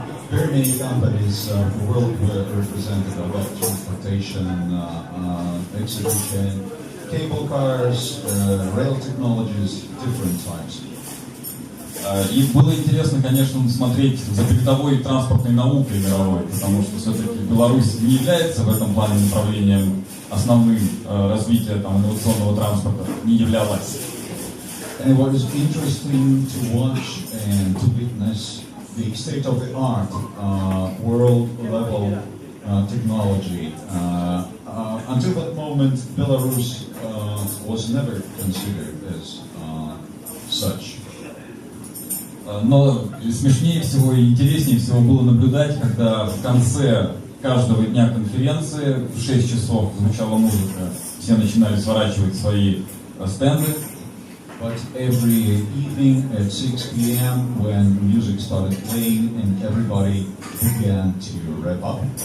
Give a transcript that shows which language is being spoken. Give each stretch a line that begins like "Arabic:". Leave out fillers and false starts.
English: Very many companies world represented about transportation, exhibition, cable cars, rail technologies, different types.
Russian: И было интересно, конечно, смотреть за передовой транспортной наукой мировой, потому что все-таки Беларусь не является в этом плане направлением основным развития инновационного транспорта, не являлась.
English: And what is interesting to watch and to witness the state-of-the-art world-level technology. Until that moment, Belarus was never considered as such.
Russian: Но смешнее всего и интереснее всего было наблюдать, когда в конце каждого дня конференции в 6 часов звучала музыка, все начинали сворачивать свои стенды.
English: But every evening at 6 p.m. when music started playing and everybody began to wrap up.